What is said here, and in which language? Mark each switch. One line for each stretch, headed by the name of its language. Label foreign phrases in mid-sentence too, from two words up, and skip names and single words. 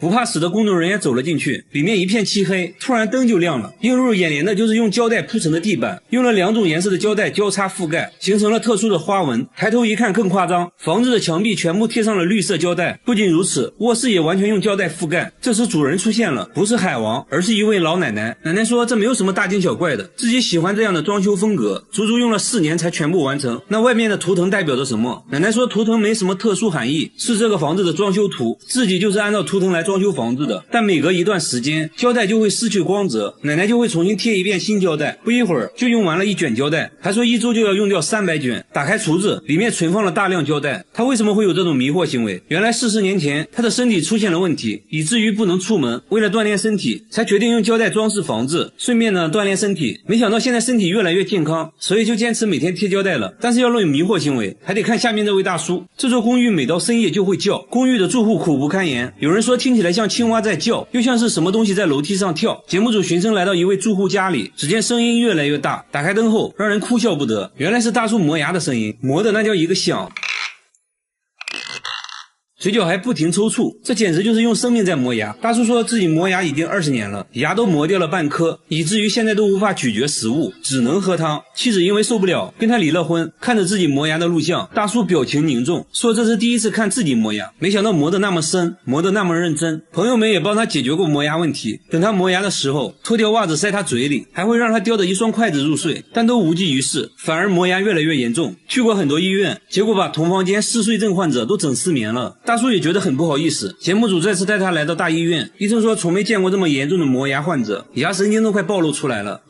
Chinese: 不怕死的工作人員走了進去，裡面一片漆黑，突然燈就亮了，映入眼簾的就是用膠帶鋪成的地板，用了2種顏色的膠帶交叉覆蓋，形成了特殊的花紋。抬頭一看更誇張，房子的牆壁全部貼上了綠色膠帶。不僅如此，臥室也完全用膠帶覆蓋。這時主人出現了，不是海王，而是一位老奶奶。奶奶說这沒有什麼大驚小怪的，自己喜歡這樣的裝修風格，足足用了4年才全部完成。那外面的圖騰代表着什麼？奶奶說圖騰沒什麼特殊含義，是這個房子的裝修圖，自己就是按照圖騰來裝修房子的。但每隔一段時間，膠帶就會失去光澤，奶奶就會重新貼一遍新膠帶，不一會兒就用完了1卷膠帶，還說1周就要用掉300卷。打開櫥子，裡面存放了大量膠帶。他為什麼會有這種迷惑行為？原來40年前他的身體出現了問題，以至於不能出門，為了鍛鍊身體才決定用膠帶裝飾房子，順便呢鍛鍊身體。沒想到現在身體越來越健康，所以就堅持每天貼膠帶了。但是要論迷惑行為，還得看下面這位大叔。這座公寓每到深夜就會叫，公寓的住戶苦不堪言，有人說聽起來像青蛙在叫，又像是什麼東西在樓梯上跳。節目組循聲來到一位住戶家裡，只見聲音越來越大，打開燈後讓人哭笑不得，原來是大叔磨牙的聲音，磨的那叫一個響，嘴角還不停抽搐，這簡直就是用生命在磨牙。大叔說自己磨牙已經20年了，牙都磨掉了半顆，以至於現在都無法咀嚼食物，只能喝湯。妻子因為受不了，跟他離了婚。看着自己磨牙的錄像，大叔表情凝重，說這是第一次看自己磨牙，沒想到磨得那麼深，磨得那麼認真。朋友們也幫他解決過磨牙問題，等他磨牙的時候，脫掉襪子塞他嘴裡，還會讓他叼着一雙筷子入睡，但都無濟於事，反而磨牙越來越嚴重。去過很多醫院，結果把同房間嗜睡症患者都整失眠了。大叔也覺得很不好意思。節目組再次帶他來到大醫院，醫生說從沒見過這麼嚴重的磨牙患者，牙神經都快暴露出來了。